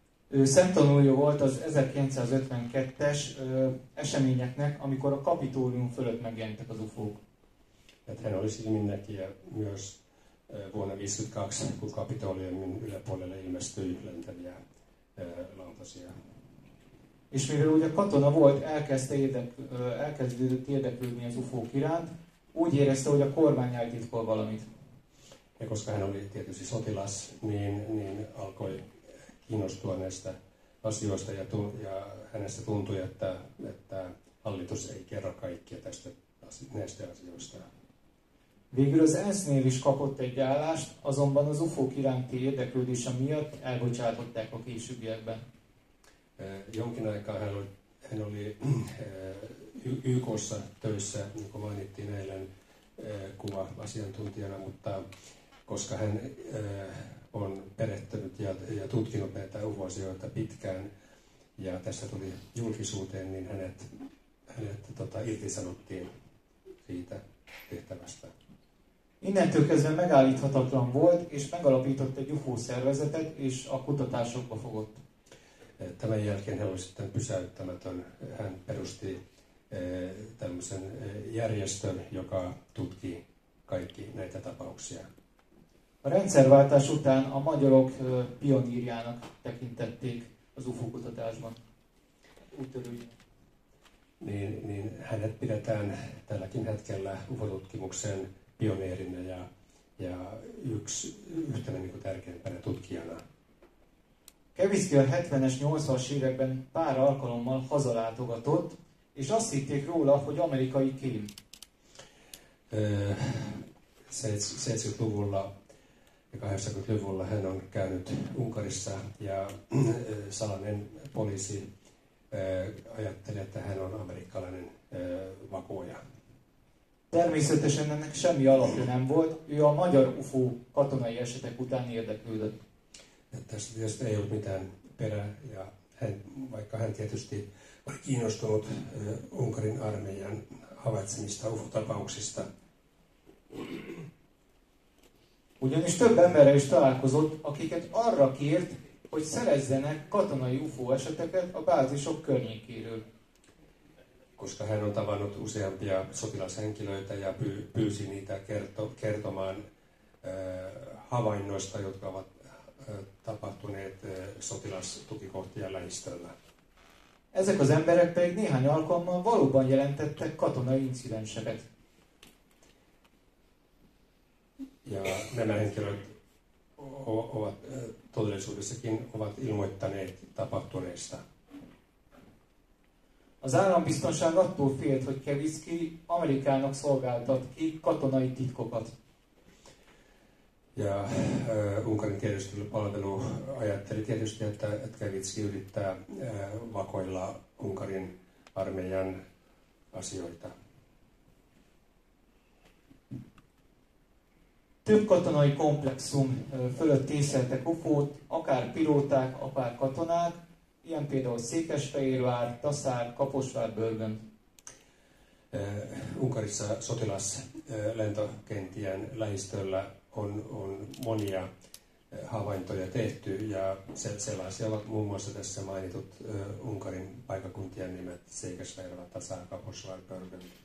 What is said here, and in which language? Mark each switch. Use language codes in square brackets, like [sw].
[hu] Ő szemtanúja volt az 1952-es eseményeknek, amikor a Kapitólium fölött megjelentek az UFO-k. [fi] Hän oli silminnäkijä myös vuonna 1952, kun Kapitoliumin yläpuolelle ilmestyi lentäviä lautasia. [hu] És mivel ugye katona volt, elkezdődött érdeklődni az UFO-k iránt, úgy érezte, hogy a kormány eltitkol valamit. [fi] Ja koska hän oli tietysti sotilas, niin alkoi kiinnostua näistä asioista ja hänestä tuntui, että hallitus ei kerro kaikkia näistä asioista. [hu] Végül az ENSZ-nél is kapott egy állást, azonban az UFO-k iránti érdeklődése miatt elbocsátották a későbbiekben. [fi] Jonkin aikaa hän oli YK:ssa töissä, niin kuin mainittiin eilen, kuva-asiantuntijana, mutta koska hän on perehtynyt ja tutkinut näitä UFO-asioita pitkään ja tässä tuli julkisuuteen, niin hänet irtisanottiin siitä tehtävästä. [hu] Innentől kezdve megállíthatatlan volt, és megalapított egy UFO szervezetet, és a kutatásokba fogott. [fi] Tämän jälkeen hän oli sitten pysäyttämätön. Hän perusti tämmöisen järjestön, joka tutkii kaikki näitä tapauksia. [hu] A rendszerváltás után a magyarok pionírjának tekintették az UFO kutatásban. Úttörőjének. [fi] Niin hänet pidetään tälläkin hetkellä UFO-tutkimuksen pioneerina ja yhtenä niin kuin tärkeimpänä tutkijana. [hu] Kevicki a 70-es, 80-as években pár alkalommal hazalátogatott, és azt hitték róla, hogy amerikai kém. [fi] 70-luvulla ja 80-luvulla hän on käynyt Unkarissa ja salainen poliisi ajatteli, että hän on amerikkalainen vakoja. [hu] Természetesen ennek semmi alapja nem volt, ő a magyar UFO katonai esetek után érdeklődött. [fi] Tässä tietysti ei ollut mitään perää, ja vaikka hän tietysti oli kiinnostunut Unkarin armeijan havaitsemista UFO-tapauksista. [hu] Ugyanis több emberrel is találkozott, akiket arra kért, hogy szerezzenek katonai UFO eseteket a bázisok környékéről. [fi] Koska hän on tavannut useampia sotilashenkilöitä ja pyysi niitä kertomaan havainnoista, jotka ovat tapahtuneet sotilastukikohtien lähistöllä. [hu] Ezek az emberek pedig néhány alkalommal valóban jelentettek katonai incidenseket. [fi] Ja nämä henkilöt ovat todellisuudessakin ilmoittaneet tapahtuneista. [hu] Az állambiztonság attól félt, hogy Kevicki Amerikának szolgáltat ki katonai titkokat. [fi] Ja Unkarin tiedustelupalvelu ajatteli tietysti, että Kevicki yrittää vakoilla Unkarin armeijan asioita. [hu] Több katonai komplexum fölött észleltek UFO-t, akár pilóták, akár katonák, ilyen például Székesfehérvár, Taszár, Kaposvár, Börgön. [fi] Unkarissa sotilaslentokenttien lähistöllä on monia havaintoja tehty ja sellaisia ovat muun muassa tässä mainitut Unkarin paikakuntien nimet Székesfehérvár, Taszár, Kaposvár, Börgön.